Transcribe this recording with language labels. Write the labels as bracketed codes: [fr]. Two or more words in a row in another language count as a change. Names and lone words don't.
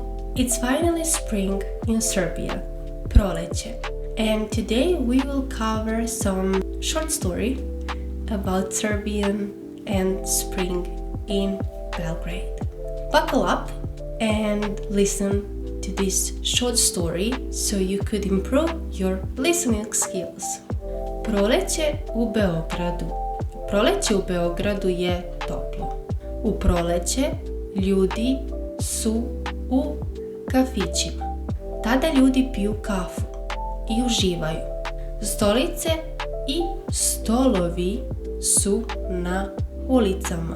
[en] It's finally spring in Serbia, proleće, and today we will cover some short story about Serbian and spring in Belgrade. Buckle up and listen to this short story so you could improve your listening skills. [sr] Proleće u Beogradu. Proleće u Beogradu je toplo. U proleće ljudi su u kafićima. Tada ljudi piju kafu i uživaju. Stolice i stolovi su na ulicama.